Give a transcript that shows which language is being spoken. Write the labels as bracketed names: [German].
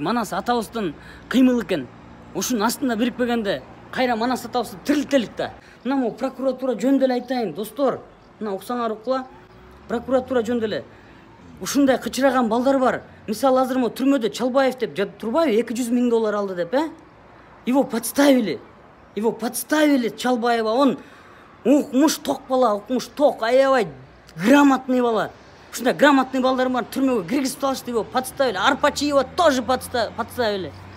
[Kyrgyz] Манас атабыздын кыймыл экен. Ушунун астында бирикпегенде кайра Манас атабызды тирилтелик да. Мына могу прокуратура жөнүндө эле айтайын, достор. Мына уксаңар укла. Прокуратура жөнүндө эле ушундай кычыраган балдар бар. Мисалы азыр мо түрмөдө Чалбаев деп жатып турбайбы? 200 миң доллар алды деп, [Russian] Его подставили. Его подставили Чалбаева. [Kyrgyz] Он укмуш ток бала, укмуш ток, аябай грамотный бала. Ушундай грамотный балдар бар, түрмөгө киргизип алышты, [Russian] его подставили. Арпачиева тоже подставили.